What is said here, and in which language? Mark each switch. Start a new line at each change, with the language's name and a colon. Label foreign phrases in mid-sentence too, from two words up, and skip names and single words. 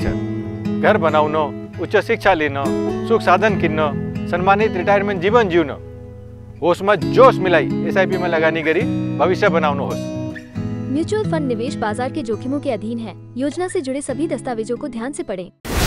Nepali: घर बनाउन, उच्च शिक्षा लिन, सुख साधन किन्न, सम्मानित रिटायरमेंट जीवन जिउन,
Hindi: होश में जोश
Nepali: मिलाई SIP में लगानी गरी भविष्य बनाउनुहोस्।
Hindi: म्यूचुअल फंड निवेश बाजार के जोखिमों के अधीन है। योजना से जुड़े सभी दस्तावेजों को ध्यान से पढ़ें।